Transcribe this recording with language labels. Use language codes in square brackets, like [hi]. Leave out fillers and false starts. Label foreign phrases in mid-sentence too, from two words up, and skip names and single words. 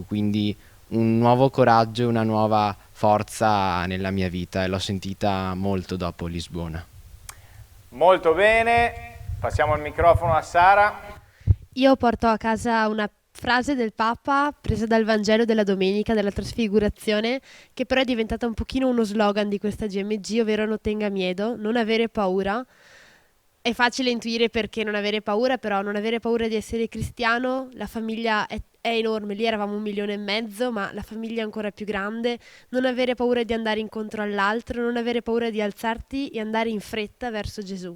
[it] Quindi un nuovo coraggio e una nuova forza nella mia vita, e l'ho sentita molto dopo Lisbona. Molto bene, passiamo il microfono a Sara. Io porto a casa una frase del Papa presa dal Vangelo della domenica della Trasfigurazione, che però è diventata un pochino uno slogan di questa GMG, ovvero [es] "no tenga miedo", [it] non avere paura. È facile intuire perché non avere paura, però non avere paura di essere cristiano. La famiglia è enorme, lì eravamo 1,5 milioni, ma la famiglia è ancora più grande. Non avere paura di andare incontro all'altro, non avere paura di alzarti e andare in fretta verso Gesù.